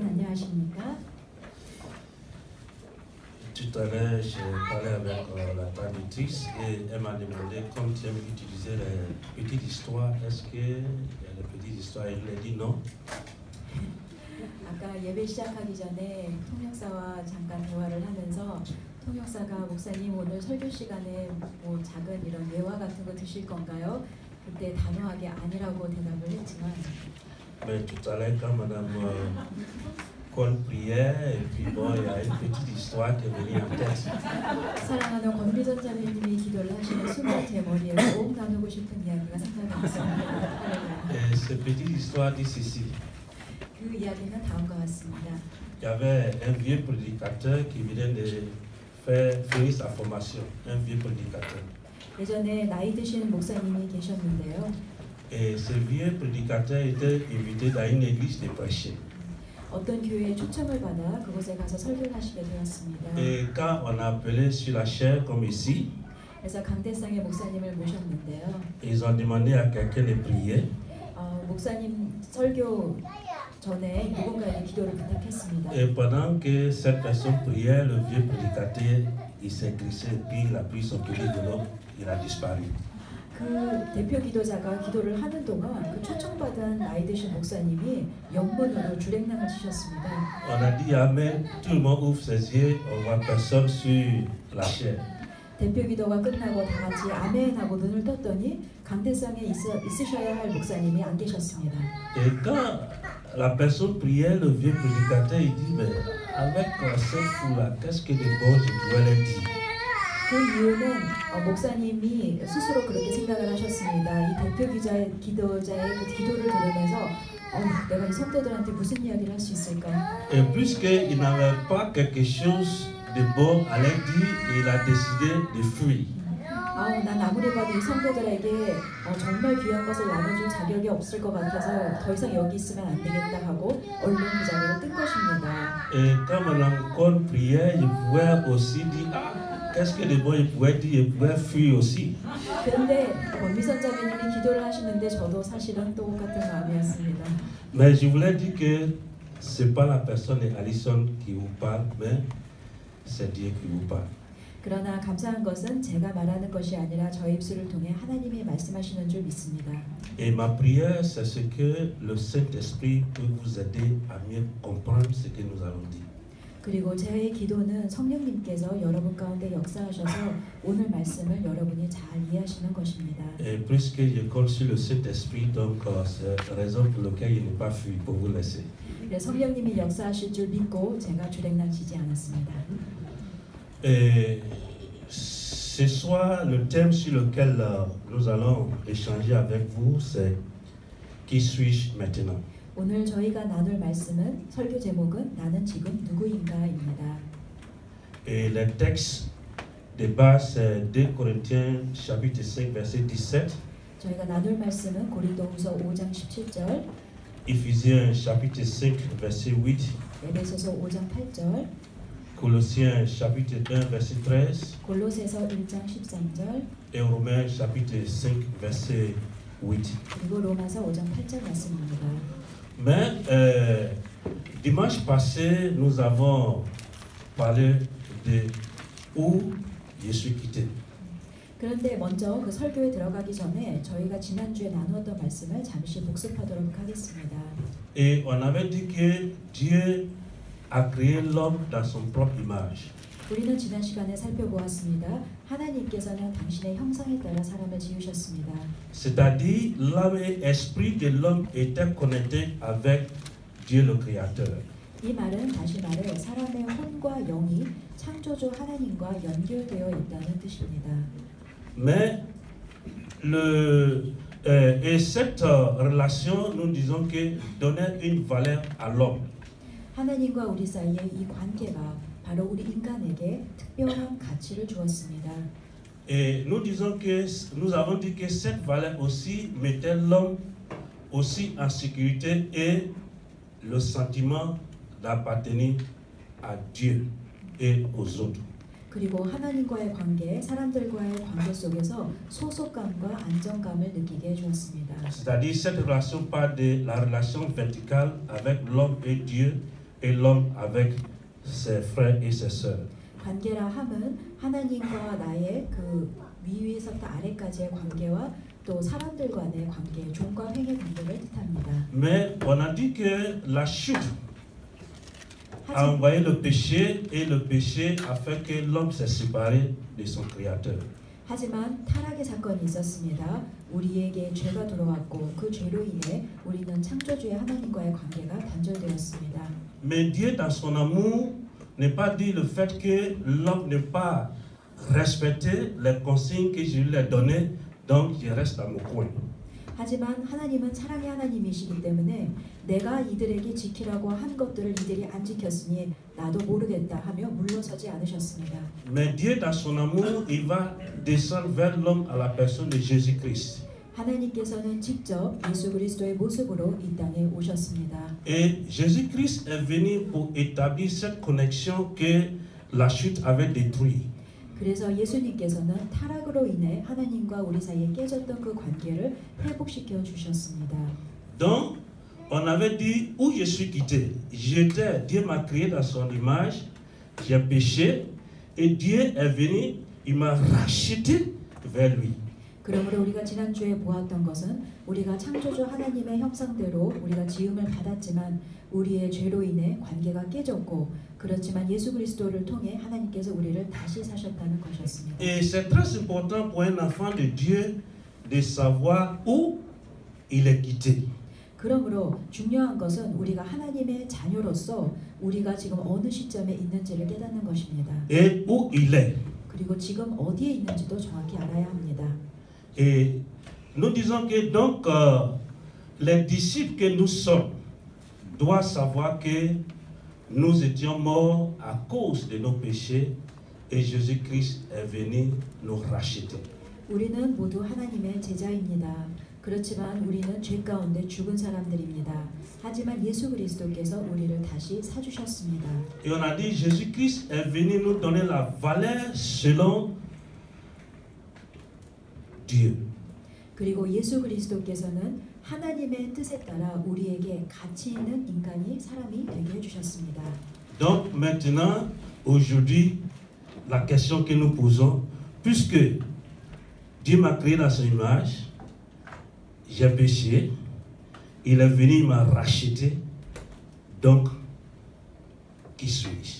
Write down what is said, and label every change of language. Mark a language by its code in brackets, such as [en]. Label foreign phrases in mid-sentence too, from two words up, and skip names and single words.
[ko] 하십니까? [fr] Tout à l'heure, j'ai parlé avec la traductrice et elle m'a demandé, comme tu aimes utiliser les petites histoires, est-ce qu'il y a des petites histoires? Et je lui ai dit non. [ko] 아까 예배 시작하기 전에 통역사와 잠깐 대화를 하면서 통역사가 목사님 오늘 설교 시간에 뭐 작은 이런 예화 같은 거 드실 건가요? 그때 단호하게 아니라고 대답을 했지만 [fr] Mais tout à l'heure, quand madame Cole priait, et puis bon, il y a une petite histoire qui est venue en tête. [ko] 사랑하는 권비전 자매님이 기도를 하시는 순간 제 머리에 꼭 나누고 싶은 이야기가 생각이 났습니다. [fr] Et cette petite histoire dit ceci. [ko] 그 이야기는 다음과 같습니다. [fr] Il y avait un vieux prédicateur qui venait de faire finir sa formation, un vieux prédicateur. [ko] 예전에 나이 드신 목사님이 계셨는데요. [fr] Et ce vieux prédicateur était invité dans une église de prêcher. [ko] 어떤 교회에 초청을 받아 그곳에 가서 설교를 하시게 되었습니다. [fr] Et quand on a appelé sur la chaire comme ici, [ko] 그래서 강대상의 목사님을 모셨는데요. [fr] ils ont demandé à quelqu'un de prier. [ko] 목사님 설교 전에 누군가에게 기도를 부탁했습니다. [fr] Et pendant que cette personne priait, le vieux prédicateur, il s'est glissé, puis il a pris son petit vélo, il a disparu. [ko] 그 대표 기도자가 기도를 하는 동안 그 초청받은 나이 드신 목사님이 영문으로 주랭랑을 치셨습니다. [fr] On a dit Amen, tout le monde ouvre ses yeux, on voit personne sur la chaire. [ko] 대표 기도가 끝나고 다 같이 아멘 하고 눈을 떴더니 강대상에 있으셔야 할 목사님이 안 계셨습니다. [fr] Et quand la personne priait, le vieux prédicateur, il dit, mais avec cette foule-là, qu'est-ce que de bon je dois leur dire? [ko] 그 이유는 목사님이 스스로 그렇게 생각을 하셨습니다. 이 대표 기도자의 그 기도를 들으면서 내가 이 성도들한테 무슨 이야기를 할 수 있을까? [fr] Et puisqu'il n'avait pas quelque chose de bon à leur dire, il a décidé de fuir. [ko] 난 아무리 봐도 이 성도들에게 정말 귀한 것을 나눠줄 자격이 없을 것 같아서 더 이상 여기 있으면 안 되겠다 하고 얼른 그 자리를 뜬 것입니다. [fr] Et quand madame Cole priait, il pouvait aussi dire, qu'est-ce que de bon il pouvait dire, il pouvait fuir aussi. [ko] 그런데 권미선 자매님이 기도를 하시는데 저도 사실은 똑같은 마음이었습니다. [fr] Mais je voulais dire que c'est pas la personne de Alison qui vous parle, mais c'est Dieu qui vous parle. [ko] 그러나 감사한 것은 제가 말하는 것이 아니라 저의 입술을 통해 하나님이 말씀하시는 줄 믿습니다. [fr] Et ma prière, c'est ce que le Saint-Esprit peut vous aider à mieux comprendre ce que nous allons dire. [ko] 그리고 제 기도는 성령님께서 여러분 가운데 역사하셔서 오늘 말씀을 여러분이 잘 이해하시는 것입니다. [fr] Et puisque je compte sur le Saint-Esprit, donc c'est la raison pour laquelle il n'est pas fui pour vous laisser. [ko] 성령님이 역사하실 줄 믿고 제가 주랭랑 치지 않았습니다. [fr] Et ce soir, le thème sur lequel nous allons échanger avec vous, c'est qui suis-je maintenant? [ko] 오늘 저희가 나눌 말씀은 설교 제목은 나는 지금 누구인가입니다. [fr] Et le texte de base c'est 2 Corinthiens chapitre 5 verset 17. [ko] 저희가 나눌 말씀은 고린도후서 5장 17절, [fr] Éphésiens chapitre 5 verset 8. [ko] 에베소서 5장 8절, [fr] Colossiens chapitre 1 verset 13. [ko] 골로새서 1장 13절, [fr] Et Romains chapitre 5 verset 8. [ko] 그리고 로마서 5장 8절 말씀입니다. [fr] Mais dimanche passé, nous avons parlé de où je suis quitté. [ko] 그런데 먼저 그 설교에 들어가기 전에 저희가 지난주에 나누었던 말씀을 잠시 복습하도록 하겠습니다. [fr] Et on avait dit que Dieu a créé l'homme dans son propre image. [ko] 우리는 지난 시간에 살펴보았습니다. 하나님께서는 당신의 형상에 따라 사람을 지으셨습니다. [fr] C'est-à-dire l'âme et l'esprit de l'homme étaient connectés avec Dieu le Créateur. [ko] 이 말은 다시 말해 사람의 혼과 영이 창조주 하나님과 연결되어 있다는 뜻입니다. [fr] Mais cette relation, nous disons que donnait une valeur à l'homme. [ko] 하나님과 우리 사이의 이 관계가 바로 우리 인간에게 특별한 가치를 주었습니다. [fr] Et nous avons dit que cette valeur aussi mettait l'homme aussi en sécurité et le sentiment d'appartenir à Dieu et aux autres. [ko] 그리고 하나님과의 관계, 사람들과의 관계 속에서 소속감과 안정감을 느끼게 해주었습니다. [fr] C'est-à-dire cette relation parle de la relation verticale avec l'homme et Dieu, et l'homme avec ses frères et ses sœurs. [ko] 관계라 함은 하나님과 나의 그 위에서부터 아래까지의 관계와 또 사람들 간의 관계, 종과 횡의 관계를 뜻합니다. [fr] Mais on a dit que la chute a [ko] 하지, [fr] envoyé le péché et le péché a fait que l'homme s'est séparé de son Créateur. [ko] 하지만 타락의 사건이 있었습니다. 우리에게 죄가 들어왔고 그 죄로 인해 우리는 창조주의 하나님과의 관계가 단절되었습니다. [fr] Mais Dieu, dans son amour, n'est pas dit le fait que l'homme n'est pas respecté les consignes que je lui ai données, donc je reste dans mon coin. [ko] 하지만 하나님은 사랑의 하나님이시기 때문에 내가 이들에게 지키라고 한 것들을 이들이 안 지켰으니 나도 모르겠다 하며 물러서지 않으셨습니다. [fr] Mais Dieu, dans son amour, il va descendre vers l'homme à la personne de Jésus-Christ. [ko] 하나님께서는 직접 예수 그리스도의 모습으로 이 땅에 오셨습니다. [fr] Et Jésus-Christ est venu pour établir cette connexion que la chute avait détruite. [ko] 그래서 예수님께서는 타락으로 인해 하나님과 우리 사이에 깨졌던 그 관계를 회복시켜 주셨습니다. [fr] Donc, on avait dit où je suis quitté. J'étais, Dieu m'a créé dans son image, j'ai péché, et Dieu est venu, il m'a racheté vers lui. [ko] 그러므로 우리가 지난주에 보았던 것은 우리가 창조주 하나님의 형상대로 우리가 지음을 받았지만 우리의 죄로 인해 관계가 깨졌고 그렇지만 예수 그리스도를 통해 하나님께서 우리를 다시 사셨다는 것이었습니다. [fr] Et c'est très important pour un enfant de Dieu de savoir où il est quitté. [ko] 그러므로 중요한 것은 우리가 하나님의 자녀로서 우리가 지금 어느 시점에 있는지를 깨닫는 것입니다. [fr] Et où il est. [ko] 그리고 지금 어디에 있는지도 정확히 알아야 합니다. [fr] Et nous disons que donc les disciples que nous sommes doivent savoir que nous étions morts à cause de nos péchés et Jésus-Christ est venu nous racheter. [ko] 우리는 모두 하나님의 제자입니다. 그렇지만 우리는 죄 가운데 죽은 사람들입니다. 하지만 예수 그리스도께서 우리를 다시 사주셨습니다. [fr] Et on a dit Jésus-Christ est venu nous donner la valeur selon Dieu. [ko] 그리고 예수 그리스도께서는 하나님의 뜻에 따라 우리에게 가치 있는 인간이 사람이 되게 해주셨습니다. [fr] Donc maintenant, aujourd'hui, la question que nous posons, puisque Dieu m'a créé dans son image, j'ai péché, il est venu, il m'a racheté, donc, qui suis-je?